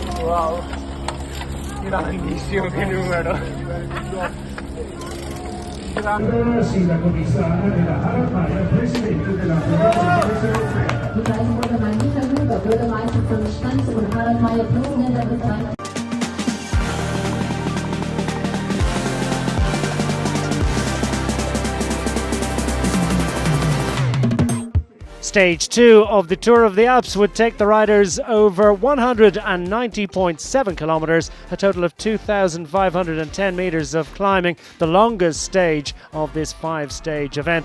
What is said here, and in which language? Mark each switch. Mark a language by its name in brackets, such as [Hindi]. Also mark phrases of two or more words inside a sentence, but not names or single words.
[Italian] Wow. Grandissimo, che numero. Allora sì, la commissaria della Alpes, presidente della Federazione Europea. [German] Die Bürgermeister Huber, Bürgermeister von Stanz und Harald Meyer-Plogen, der Betreiber. [English] Stage 2 of the Tour of the Alps would take the riders over 190.7 kilometres, a total of 2,510 metres of climbing, the longest stage of this 5-stage event.